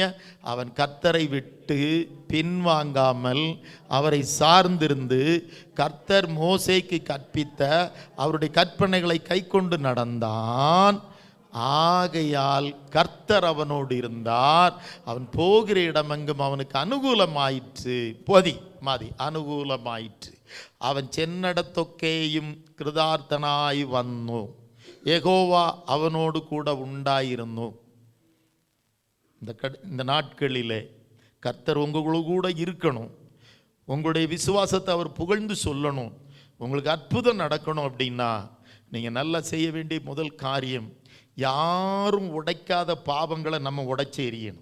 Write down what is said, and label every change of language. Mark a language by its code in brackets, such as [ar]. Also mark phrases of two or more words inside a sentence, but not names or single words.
[ta] அவன் கர்த்தரை விட்டு பின்வாங்காமல் அவரை சார்ந்திருந்து கர்த்தர் மோசேக்கு கற்பித்த அவருடைய கற்பனைகளை கை கொண்டு நடந்தான். ஆகையால் கர்த்தர் அவனோடு இருந்தார். அவன் போகிற இடமெங்கும் அவனுக்கு அனுகூலமாயிற்று. அனுகூலமாயிற்று. அவன் [ml] ചെന്നിടത്തൊക്കെയും കൃതാർത്ഥനായി വന്നു. [ta] யெகோவா அவனோடு கூட உண்டாയിരുന്നു. இந்த நாட்களிலே கர்த்தர் உங்களோடு கூட இருக்கணும். உங்களுடைய விசுவாசத்தை அவர் புகழ்ந்து சொல்லணும். உங்களுக்கு அற்புதம் நடக்கணும் அப்படின்னா நீங்கள் நல்லா செய்ய வேண்டிய முதல் காரியம், யாரும் உடைக்காத பாவங்களை நம்ம உடைச்சி எறியணும்.